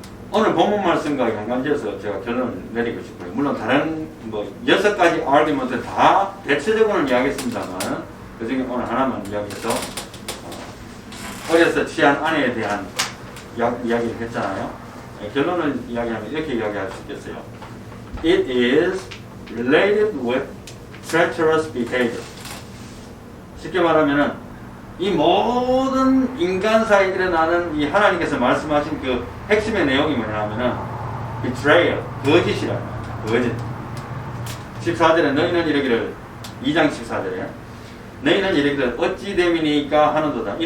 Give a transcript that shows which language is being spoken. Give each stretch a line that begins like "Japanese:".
Korean: 오늘 본문 말씀과 연관지어서 제가 결론을 내리고 싶어요. 물론 다른 6가지 아르기먼트 다 대체적으로는 이야기했습니다만 그 중에 오늘 하나만 이야기해서 어려서 취한 아내에 대한 이야기를 했잖아요. 결론을 이야기하면 이렇게 이야기할 수 있겠어요.
English: It is related with treacherous behavior.
Korean: 쉽게 말하면은 이 모든 인간사에 일어나는 이 하나님께서 말씀하신 그 핵심의 내용이 뭐냐면은 betrayal, 거짓이라는 거짓. 14절에 너희는 이르기를 2장 14절에 너희는 이르기를 어찌 됨이니까 하는도다.